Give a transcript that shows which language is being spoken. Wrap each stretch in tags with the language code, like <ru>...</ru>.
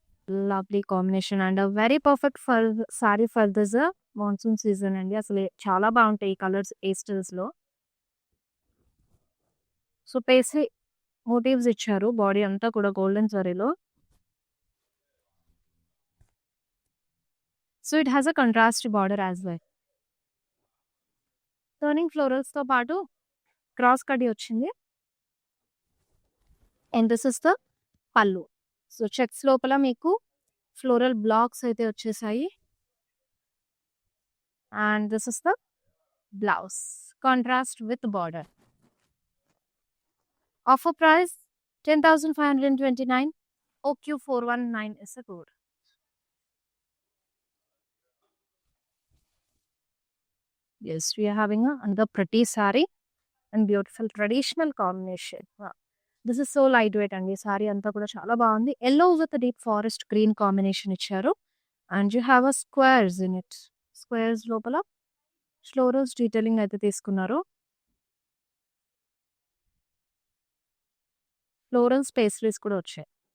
<en>Lovely combination and a very perfect for saree for this monsoon season అండి.</en> <te>అసలు చాలా బాగుంటాయి ఈ కలర్స్ పేస్టల్స్‌లో. సో, పేస్లీ మోటివ్స్ ఇచ్చారు. బాడీ అంతా కూడా golden జరీలో.</te> <en>So, it has a contrast border as well.</en> <te>Turning ఫ్లోరల్స్‌తో పాటు క్రాస్ కడ్డీ వచ్చింది.</te> <en>and this is the</en> <te>పళ్ళు. సో, చెక్స్ లోపల మీకు ఫ్లోరల్ బ్లాక్స్ అయితే వచ్చేసాయి.</te> <en>And this is the blouse. Contrast with border. Offer price 10,529. OQ419 is the code. Yes, we are having another pretty saree and beautiful traditional combination. Wow. This is so lightweight అండి.</en> <te>Sorry అంతా కూడా చాలా బాగుంది.</te> <en>yellow with deep forest green combination</en> <te>ఇచ్చారు.</te> <en>And you have a squares in it.</en> <te>Squares లోపల florals detailing అయితే తీసుకున్నారు. Florals pastries కూడా వచ్చాయి.</te>